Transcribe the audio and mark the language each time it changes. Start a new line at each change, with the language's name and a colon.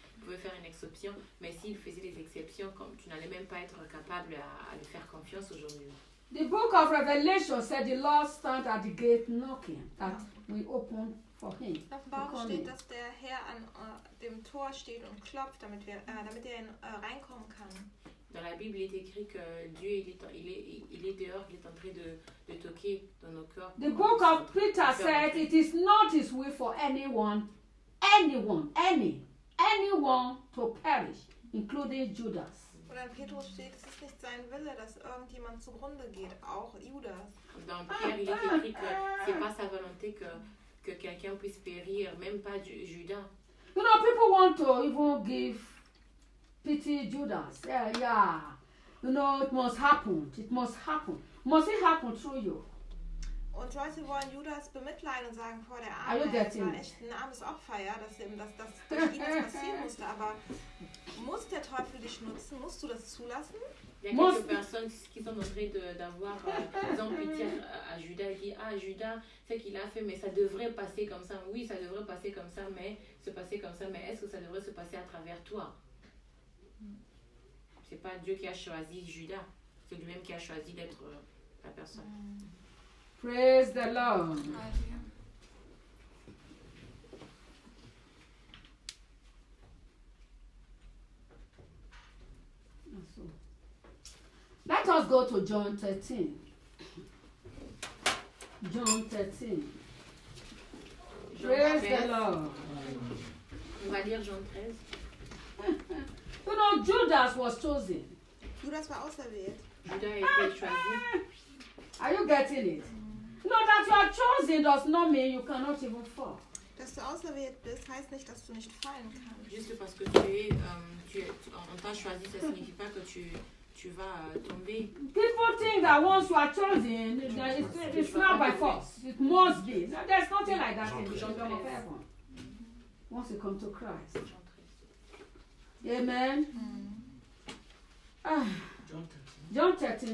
French: Il pouvait faire une exception, mais s'il faisait des exceptions, comme tu n'allais même pas être capable à lui faire confiance aujourd'hui.
English: The book of Revelation said the Lord stand at the gate knocking, that we open for him.
German: In Offenbarung steht, dass der Herr an dem Tor steht und klopft, damit er reinkommen kann.
French: Dans la Bible, il est écrit que Dieu, il est dehors, il est en train de toquer dans nos cœurs.
English: The book of Peter said it is not his will for anyone to perish, including Judas.
German: Oder in Petrus steht, es ist nicht sein Wille, dass irgendjemand zugrunde geht, auch Judas.
French: Dans Pierre, il est écrit que c'est pas sa volonté que quelqu'un puisse périr, même pas Judas.
English: You know, people want to even give pity Judas. Yeah. You know, it must happen. Must it happen through you?
German: Und Leute wollen Judas bemitleiden und sagen, vor der
English: Are you
German: Arme, das
English: getting
German: war
English: it?
German: echt ein armes Opfer, ja, dass das durch ihn das passieren musste. Aber muss der Teufel dich nutzen? Musst du das zulassen?
French: Il y a quelques personnes qui sont en train d'avoir pitié à Judas. Il dit, Judas, c'est qu'il a fait, mais ça devrait passer comme ça. Oui, ça devrait passer comme ça, mais se passer comme ça. Mais est-ce que ça devrait se passer à travers toi? C'est pas Dieu qui a choisi Judas. C'est lui-même qui a choisi d'être la personne.
English: Praise the Lord. Let us go to John 13. John 13. Praise the Lord.
French: On va lire Jean 13.
English: You know, Judas was chosen.
German: Judas war auserwählt.
French: Judas a été choisi.
English: Are you getting it? No, that you are chosen does not mean you cannot even fall.
German: Dass du auserwählt bist, heißt nicht, dass du nicht fallen kannst.
French: Juste parce que on t'a choisi, ça signifie pas que tu vas tomber.
English: People think that once you are chosen, it's not by force. It must be. No, there's nothing like that in the kingdom of heaven. Once you come to Christ. Amen. John 13, 21.